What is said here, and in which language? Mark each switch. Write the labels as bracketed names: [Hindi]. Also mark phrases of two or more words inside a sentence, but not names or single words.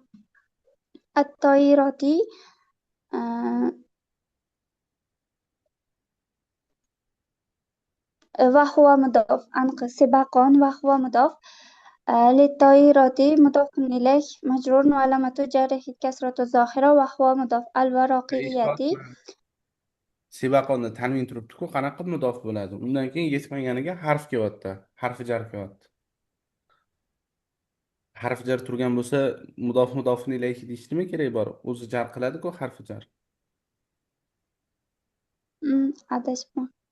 [Arabic] الطائرة وهو مضاف. سباقا وهو مضاف. للطائرة مضاف إليه مجرور وعلامة جره الكسرة الظاهرة وهو مضاف. الورقية [Uzbek] Sebaqonda tanvin turibdi-ku, qanaqa qilib mudof bo'ladi? Undan keyin yetmaganiga harf kelyapti. Harfi jar kelyapti. Harf jar turgan bo'lsa, [Arabic] مضاف إليه [Uzbek] deyish nima kerak bor? O'zi jar qiladi-ku harfi jar. Adashibman.